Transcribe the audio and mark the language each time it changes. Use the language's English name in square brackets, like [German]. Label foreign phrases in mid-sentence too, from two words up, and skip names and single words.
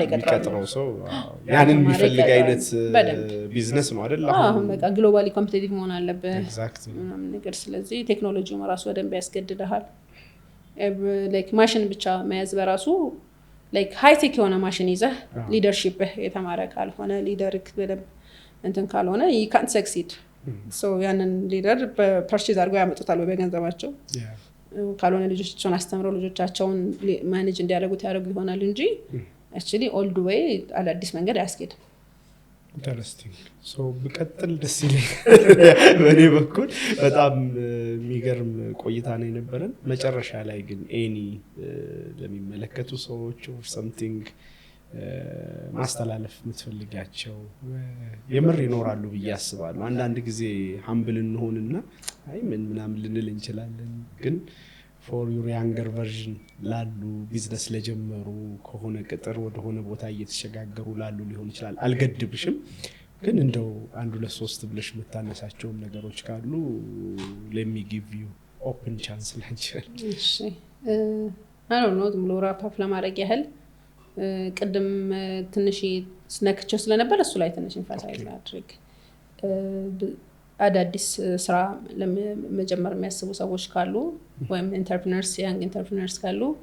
[Amharic] የሚቀጥረው ሰው ያንን የሚፈልግ አይነት ቢዝነስ ነው አይደል? አሁን በቃ [English] globally competitive [Amharic] መሆን አለበት ኤግዛክትሊ ምናምን ነገር። ስለዚህ ቴክኖሎጂው ራሱ በደንብ ያስገድድሃል። ላይክ ማሽን ብቻ መያዝ በራሱ [English] like high-tech [Amharic] የሆነ ማሽን ይዘህ ሊደርሺፕ የተማረ ካልሆነ ሊደርክ በደንብ እንትን ካልሆነ [English] you can't succeed። [Amharic] ሶ ያንን ሊደር በፐርቼዝ አድርገው ያመጡታል በገንዘባቸው ካልሆነ ልጆቻቸውን አስተምረው ልጆቻቸውን ማኔጅ እንዲያደርጉት ያደርጉ ይሆናል እንጂ [English] actually all the way [Amharic] አዳዲስ መንገድ አያስኬድም። [English] interesting. so [Amharic] ብቀጥል ደስ ይለኛል። በእኔ በኩል በጣም የሚገርም ቆይታ ነው የነበረን። መጨረሻ ላይ ግን ኤኒ ለሚመለከቱ ሰዎች [English] or something [Amharic] ማስተላለፍ የምትፈልጊያቸው የምር ይኖራሉ ብዬ አስባለሁ። አንዳንድ ጊዜ ሀምብል እንሆንና አይ ምን ምናምን ልንል እንችላለን፣ ግን [English] for your younger version [Amharic] ላሉ ቢዝነስ ለጀመሩ ከሆነ ቅጥር ወደሆነ ቦታ እየተሸጋገሩ ላሉ ሊሆን ይችላል። አልገድብሽም፣ ግን እንደው 1-2-3 ብለሽ የምታነሳቸውም ነገሮች ካሉ [English] let me give you open chance [Amharic] ላንቺ። እሺ [English] I don't know [Amharic] ዝም ብሎ [English] wrap up [Amharic] ለማድረግ ያህል ቅድም ትንሽ ስነክቸው ስለነበር እሱ ላይ ትንሽ ኢንፋሳይዝ አድርግ። አዳዲስ ስራ ለመጀመር የሚያስቡ ሰዎች ካሉ ወይም [English] entrepreneurs young entrepreneurs [Amharic] ካሉ